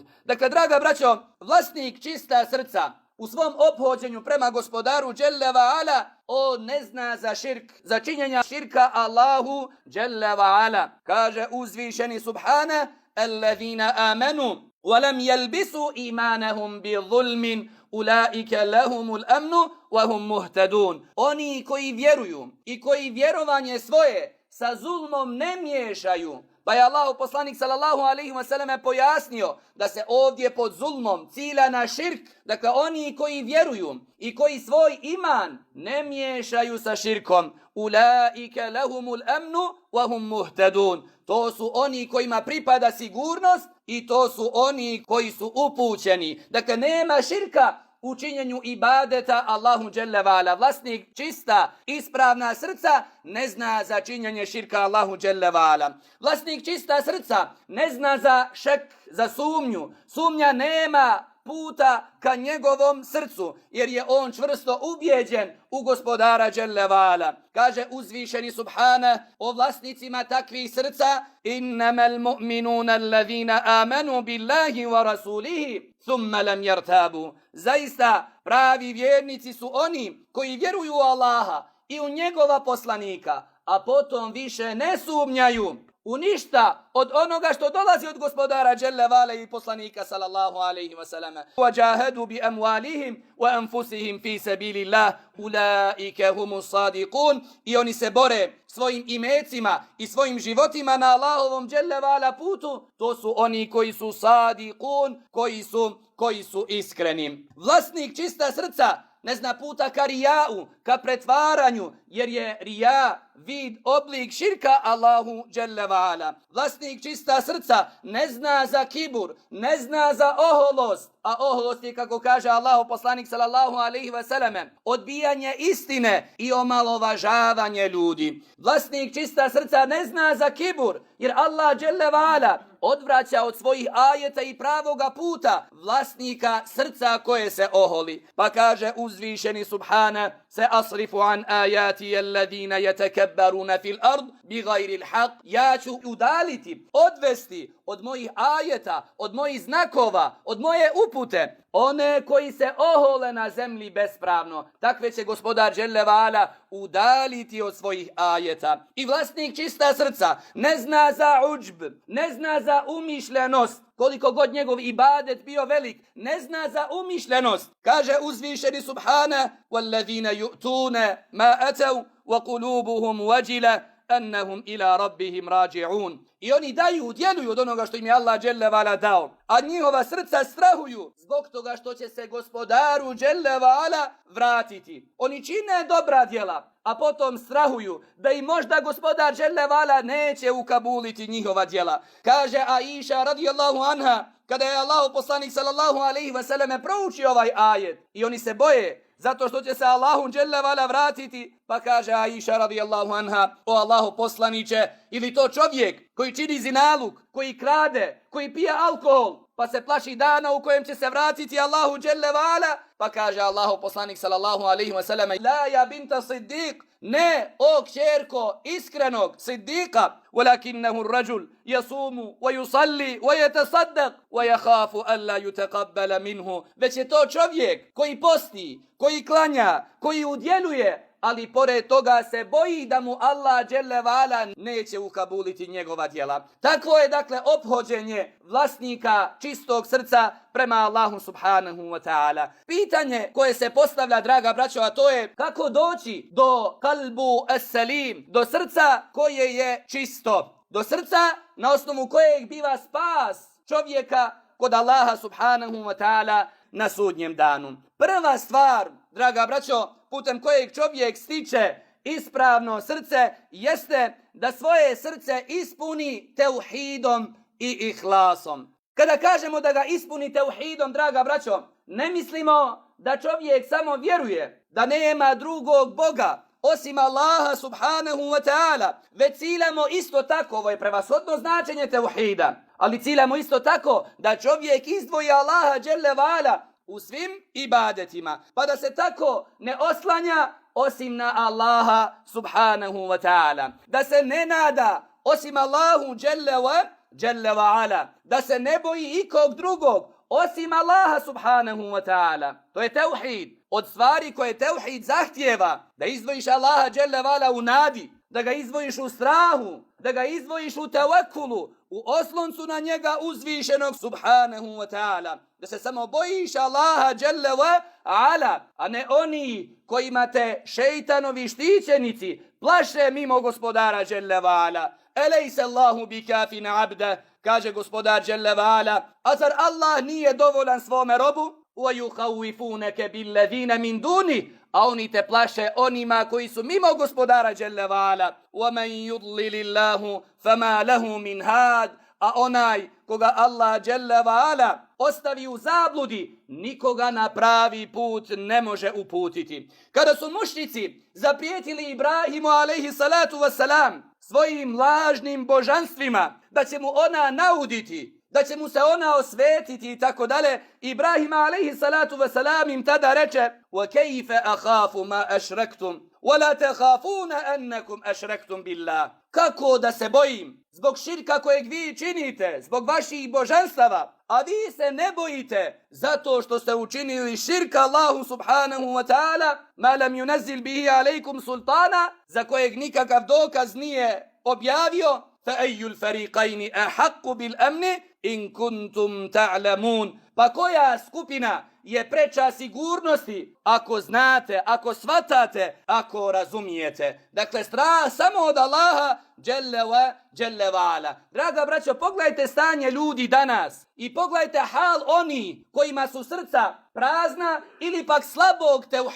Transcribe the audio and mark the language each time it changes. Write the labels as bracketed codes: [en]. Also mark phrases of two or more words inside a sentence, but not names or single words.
[bs] Dakle, draga braćo, vlasnik čista srca u svom ophođenju prema gospodaru [ar] جل وعلا, [bs] on ne zna za širk, za činjenja širka Allahu [ar] جل وعلا. [bs] Kaže uzvišeni [ar] سبحانه الذين آمنوا ولم يلبسوا إيمانهم بظلم أولئك لهم الأمن وهم مهتدون. [bs] Oni koji vjeruju i koji vjerovanje svoje sa zulmom ne miješaju. Pa je Allah poslanik [ar] صلى الله عليه وسلم [bs] pojasnio da se ovdje pod zulmom cilja na širk. Dakle, oni koji vjeruju i koji svoj iman ne miješaju sa širkom. [ar] أولئك لهم الأمن وهم مهتدون. [bs] To su oni kojima pripada sigurnost i to su oni koji su upućeni. Dakle, nema širka u činjenju ibadeta Allahu [ar] جل وعلا. [bs] Vlasnik čista, ispravna srca ne zna za činjenje širka Allahu [ar] جل وعلا. [bs] Vlasnik čista srca ne zna za šek, za sumnju. Sumnja nema puta ka njegovom srcu, jer je on čvrsto ubijeđen u gospodara [ar] جل وعلا. [bs] Kaže uzvišeni subhana o vlasnicima takvih srca: [ar] إنما المؤمنون الذين آمنوا بالله ورسوله ثم لم يرتابوا. [bs] Zaista pravi vjernici su oni koji vjeruju u Allaha i u njegova poslanika, a potom više ne sumnjaju u ništa od onoga što dolazi od gospodara [ar] جل وعلا [bs] i poslanika [ar] صلى الله عليه وسلم. وجاهدوا بأموالهم وأنفسهم في سبيل الله أولئك هم الصادقون. [bs] I oni se bore svojim imecima i svojim životima na Allahovom [ar] جل وعلا [bs] putu. To su oni koji su sadiqun, koji su iskreni. Vlasnik čista srca ne zna puta ka rijau, ka pretvaranju, jer je rija vid, oblik širka Allahu [ar] جل وعلا. [bs] Vlasnik čista srca ne zna za kibur, ne zna za oholost, a oholost je, kako kaže Allahu poslanik [ar] صلى الله عليه وسلم, [bs] odbijanje istine i omalovažavanje ljudi. Vlasnik čista srca ne zna za kibur, jer Allah [ar] جل وعلا [bs] odvraća od svojih ajeta i pravoga puta vlasnika srca koje se oholi. Pa kaže uzvišeni [ar] سبحانه سأصرف عن آياتي الذين يتكبرون في الأرض بغير الحق. [bs] Ja ću udaliti, odvesti od mojih ajeta, od mojih znakova, od moje upute one koji se ohole na zemlji bespravno. Takve će gospodar [ar] جل وعلا [bs] udaliti od svojih ajeta. I vlasnik čista srca ne zna za uđb, ne zna za umišljenost, koliko god njegov ibadet bio velik, ne zna za umišljenost. Kaže uzvišeni [ar] subhana: وَالَّذِينَ يُؤْتُونَ مَا أَتَوْا وَقُلُوبُهُمْ وَجِلَةٌ أَنَّهُمْ إِلَى رَبِّهِمْ رَاجِعُونَ. [bs] I oni daju, djeluju od onoga što im je Allah [ar] جل وعلا [bs] dao, a njihova srca strahuju zbog toga što će se gospodaru [ar] جل وعلا [bs] vratiti. Oni čine dobra djela, a potom strahuju da im možda gospodar [ar] جل وعلا [bs] neće ukabuliti njihova djela. Kaže Aisha [ar] رضي الله عنها, [bs] kada je Allahu poslanik [ar] صلى الله عليه وسلم [bs] proučio ovaj ajet, i oni se boje zato što će se Allahu [ar] جل وعلا [bs] vratiti, pa kaže Aisha [ar] رضي الله عنها: [bs] o Allahu poslaniće, ili to čovjek koji čini zinaluk, koji krade, koji pije alkohol, pa se plaši dana u kojem će se vratiti Allahu [ar] جل وعلا? [bs] Pa kaže Allahu poslanik [ar] صلى الله عليه وسلم: لا يا بنت صديق, [bs] ne, o kćerko iskrenog Siddiqa, [ar] ولكنه الرجل يصوم ويصلي ويتصدق ويخاف أن لا يتقبل منه. [bs] Već je to čovjek koji posti, koji klanja, koji udjeljuje, ali pored toga se boji da mu Allah [ar] جل وعلا [bs] neće ukabuliti njegova djela. Tako je dakle ophođenje vlasnika čistog srca prema Allahu [ar] سبحانه وتعالى. [bs] Pitanje koje se postavlja, draga braćo, a to je kako doći do [ar] القلب السليم, [bs] do srca koje je čisto, do srca na osnovu kojeg biva spas čovjeka kod Allaha [ar] سبحانه وتعالى [bs] na sudnjem danu. Prva stvar, draga braćo, putem kojeg čovjek stiče ispravno srce, jeste da svoje srce ispuni teuhidom i ihlasom. Kada kažemo da ga ispuni teuhidom, draga braćo, ne mislimo da čovjek samo vjeruje da nema drugog Boga osim Allaha [ar] سبحانه وتعالى, [bs] već ciljamo isto tako, ovo je prevashodno značenje teuhida, ali ciljamo isto tako da čovjek izdvoji Allaha [ar] جل وعلا [bs] u svim ibadetima, pa da se tako ne oslanja osim na Allaha [ar] سبحانه وتعالى, [bs] da se ne nada osim Allahu [ar] جل وعلا, [bs] da se ne boji ikog drugog osim Allaha [ar] سبحانه وتعالى. [bs] To je teuhid. Od stvari koje teuhid zahtijeva, da izdvojiš Allaha [ar] جل وعلا [bs] u nadi, da ga izdvojiš u strahu, da ga izdvojiš u tevekulu, u osloncu na njega uzvišenog [ar] سبحانه وتعالى, [bs] da se samo bojiš Allaha [ar] جل وعلا, [bs] a ne oni kojima te šeitanovi štićenici plaše mimo gospodara [ar] جل وعلا. أليس الله بكاف عبده, [bs] kaže gospodar [ar] جل وعلا, [bs] a zar Allah nije dovoljan svome robu? [ar] وَيُخَوِّفُونَكَ بِالَّذِينَ مِنْ دُونِهِ, [bs] a oni te plaše onima koji su mimo gospodara [ar] جل وعلا. وَمَنْ يُضْلِلِ اللَّهُ فَمَا لَهُ مِنْ هَادٍ, [bs] a onaj koga Allah [ar] جل وعلا [bs] ostavi u zabludi, nikoga na pravi put ne može uputiti. Kada su mušrici zaprijetili Ibrahimu [ar] عليه الصلاة والسلام [bs] svojim lažnim božanstvima da će mu ona nauditi, da će mu se ona osvetiti i tako dalje, Ibrahim [ar] عليه الصلاة والسلام [bs] im tada reče: [ar] وَكَيْفَ أَخَافُ مَا أَشْرَكْتُمْ وَلَا تَخَافُونَ أَنَّكُمْ أَشْرَكْتُمْ بِاللَّهِ. [bs] Kako da se bojim zbog širka kojeg vi činite, zbog vaših božanstava, a vi se ne bojite zato što ste učinili širka Allahu [ar] سبحانه وتعالى, ما لم ينزل به عليكم سلطانا, [bs] za kojeg nikakav dokaz nije objavio. [ar] فَأَيُّ الْفَرِيقَيْنِ أَحَقُّ بِالْأَمْنِ إِنْ كُنْتُمْ تَعْلَمُونَ. [bs] Pa koja skupina je preča sigurnosti ako znate, ako shvatate, ako razumijete? Dakle, strah samo od Allaha [ar] جل وعلا. [bs] Draga braćo, pogledajte stanje ljudi danas i pogledajte hal oni kojima su srca prazna ili pak slabog teuhida.